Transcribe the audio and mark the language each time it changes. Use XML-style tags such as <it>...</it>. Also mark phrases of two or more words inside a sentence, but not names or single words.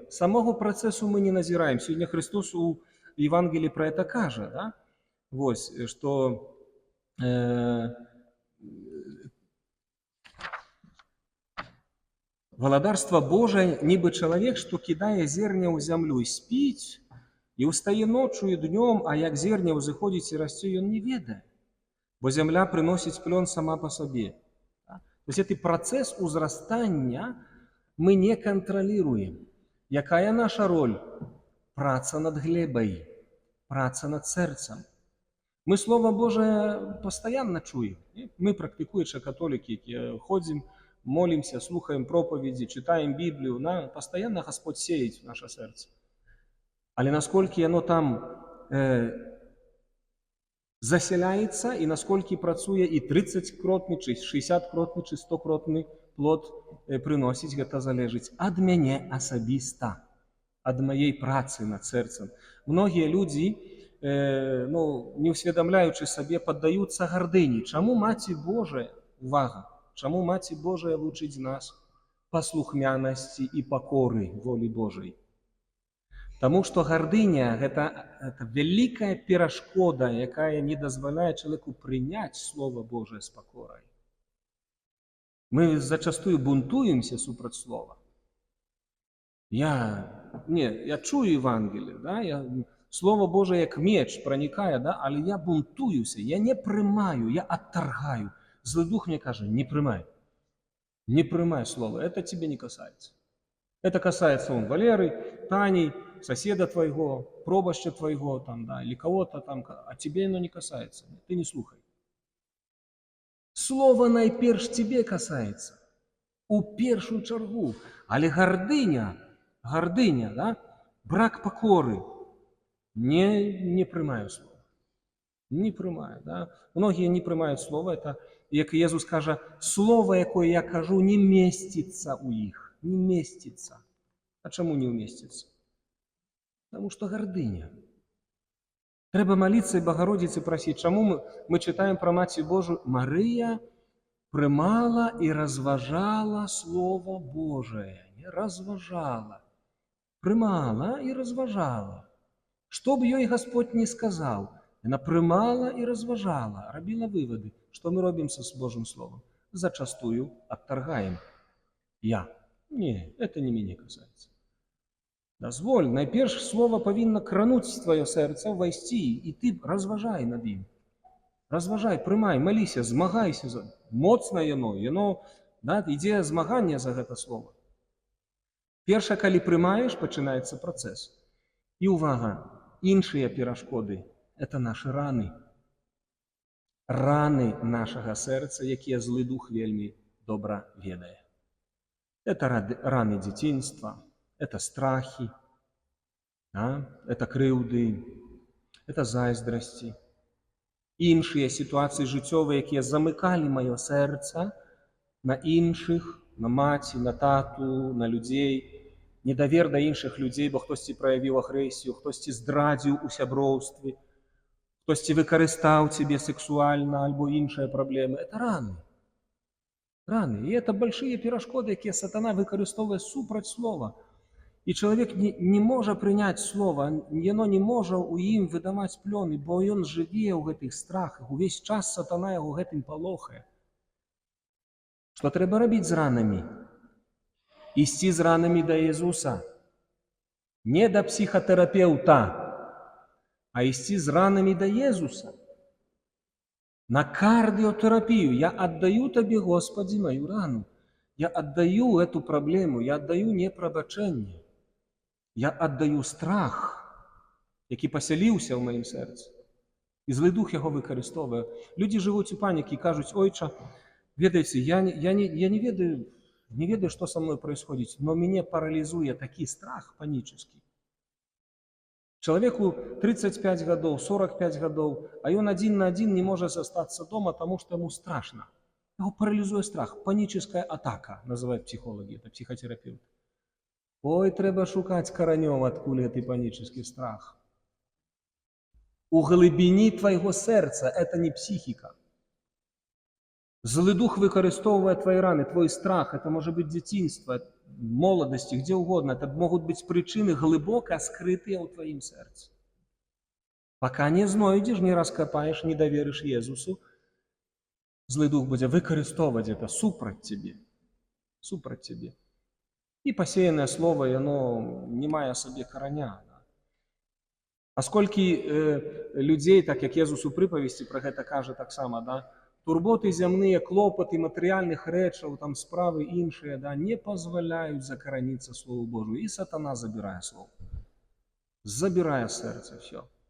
<be>Самога працэсу мы не назіраем. Сёння Христос у Евангеліі пра гэта кажа, што валадарства Божае нібы чалавек, што кідае зерня ў зямлю і спіць, і ўстае ноччу і днём, а як зерня ўзыходзіць і расце, ён не ведае.</be> <ru>бо земля приносить плен сама по себе. То есть этот процесс узрастания мы не контролируем.</ru> <be>Якая наша роль? Праца над глебой, праца над сердцем.</be> <ru>Мы Слово Божие постоянно чуем. Мы, практикующие католики, ходим, молимся, слухаем проповеди, читаем Библию. Постоянно Господь сеет в наше сердце.</ru> <uk>Але насколько оно там заселяється, і наскільки працює, і 30-кротний, чи 60-кротний, чи 100-кротний плод приносить, це залежить від мене особисто, від моєї праці над серцем. Многие люди, не усвідомляючи собі, піддаються гордині. Чому Маті Божия, увага, чому Маті Божия вчить нас послухняності і покори волі Божої? Тому що</uk> <ru>гордыня – это великая перешкода,</ru> <uk>якая не дозволяет</uk> <ru>человеку принять Слово Божие с покорой. Мы зачастую бунтуемся супроть Слова. Я чую Евангелие, да?</ru> <uk>Слово Божие як меч проникає, да? Але я бунтуюся, я не приймаю, я отторгаю. Злий дух мне каже, не приймай Слово,</uk> <ru>это тебе не касается. Это касается Валеры, Тани, соседа твоего, пробоща твоего, там, да, или кого-то там, а тебе оно не касается. Ты не слухай. Слово найперш тебе касается.</ru> <be>У першую чергу. Але гордыня, да, брак покоры.</be> <uk>Не приймаю Слово. Не приймаю, да.</uk> <ru>Многие не</ru> <uk>приймають Слово. Это, як Ісус каже, Слово, яке я кажу, не міститься у їх.</uk> <ru>Не местится. А чему не уместится? Потому что гордыня. Треба молиться и Богородице просить. Чему мы читаем про Матерь Божию? Мария приймала и разважала Слово Божие.</ru> <be>Разважала. Приймала и разважала.</be> <ru>Что бы ей Господь не сказал, она приймала и разважала, робила выводы. Что мы робим с Божьим Словом? Зачастую отторгаем. Не, это не меня касается.</ru> <uk>Дозволь, найперш слово повинно крануть твое серце, войти, и ты разважай над ним.</uk> <be>Разважай, приймай, молися, змагайся. Моцно яно, да, ідея змагання за это слово.</be> <uk>Перше, коли приймаєш, починається процес. І увага, іншие перешкоди –</uk> <ru>это наши раны. Раны нашего сердца,</ru> <be>якія злый дух вельми добра ведае.</be> <ru>Это раны детинства, это страхи, это крыўды, это зайздрасці.</ru> <be>Іншыя ситуации жыццёвыя, якія замыкалі маё сэрца на іншых, на маці, на тату, на людзей, недавер да іншых людзей, бо хтосьці праявіў агрэсію, хтосьці здрадзіў у сяброўстве, хтосьці выкарыстаў цябе сексуальна альбо іншыя праблемы.</be> <ru>Это раны. И это большие перешкоды,</ru> <be>якія сатана выкарыстоўвае супраць слова. І чалавек не можа прыняць слова, яно не можа ў ім выдаваць плёны, бо ён жыве ў гэтых страхах. Увесь час сатана яго гэтым палохае. Што трэба рабіць з ранамі? Ісці з ранамі да Ісуса. Не да псіхатэрапеўта, а ісці з ранамі да Ісуса.</be> <ru>На кардиотерапию. Я отдаю Тебе, Господи, мою рану. Я отдаю эту проблему, я отдаю непробачение. Я отдаю страх,</ru> <uk>який поселився в моїм серці. І злий дух його використовує. Люди живуть у паніці і кажуть,</uk> <be>ойча, ведаете, я не ведаю,</be> <ru>что со мной происходит, но меня парализует такий страх панический. Человеку 35 годов, 45 годов, а он один на один не может остаться дома, потому что ему страшно. Его парализует страх. Паническая атака, называют психологи, это психотерапевты. Ой, треба шукать коронем, откуда этот панический страх.</ru> <uk>У глибині</uk> <ru>твоего сердца это не психика.</ru> <uk>Злый дух використовує твої рани,</uk> <ru>твой страх, это может быть детинство, молодости, где угодно. Это могут быть причины глубоко скрытые у твоим сердце. Пока не знойдешь, не раскопаешь, не доверишь Иисусу, злый дух будет використовувати это супроть тебе. Супроть тебе. И посеянное слово, оно не має собі короня.</ru> <be>А сколькі людзей, так як Езус у прыпавесці пра гэта кажа таксама, да, турботы зямныя, клопаты матэрыяльных рэчаў, там справы іншыя, да, не пазваляюць закараніцца Слову Божию. І сатана забірае слово. Забірае сэрца, все.</be>